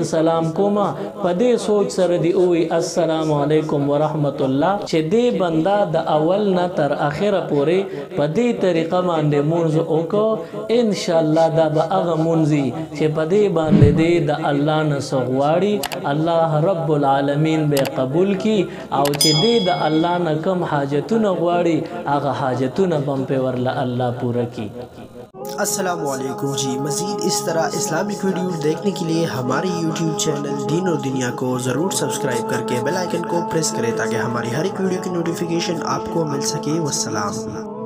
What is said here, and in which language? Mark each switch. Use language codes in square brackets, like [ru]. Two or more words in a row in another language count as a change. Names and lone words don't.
[ps] سلام کوم په دې سوچ سره دی ووایي [ar] السلام علیکم ورحمت الله [ps] چې دې بنده د اول نه تر اخره پورې په دې طریقه باندې مونځ وکړو انشاءالله دا به هغه مونځ وي چې په دې باندې دی د الله نه څه غواړي [ar] الله رب العالمین [ps] به قبول کړي او چې دی د اللہ نہ کم حاجتونه غواړي هغه حاجتونه بم په ورله الله پوره کی [ur] السلام علیکم جی مزید اس طرح اسلامک ویڈیو دیکھنے کے لیے ہماری یوٹیوب چینل دین اور دنیا کو ضرور سبسکرائب کر کے بیل آئیکن کو پریس کریں تاکہ ہماری ہر ایک ویڈیو کی نوٹیفیکیشن آپ کو مل سکے والسلام